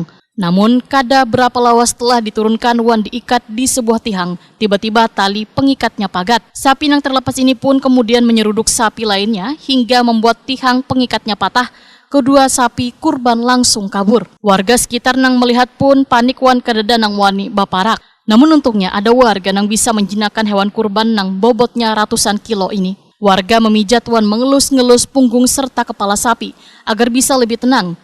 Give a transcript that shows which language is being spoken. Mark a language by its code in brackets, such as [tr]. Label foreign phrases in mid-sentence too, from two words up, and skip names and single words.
[bjn] Namun, kada berapa lawas setelah diturunkan wan diikat di sebuah tihang, tiba-tiba tali pengikatnya pagat. [id] Sapi yang terlepas ini pun kemudian menyeruduk sapi lainnya hingga membuat tihang pengikatnya patah. [bjn] Kedua sapi kurban langsung kabur. Warga sekitar nang melihat pun panik wan kadada nang wani baparak. [id] Namun untungnya ada warga yang bisa menjinakkan hewan kurban nang bobotnya ratusan kilo ini. Warga memijat wan mengelus-ngelus punggung serta kepala sapi agar bisa lebih tenang.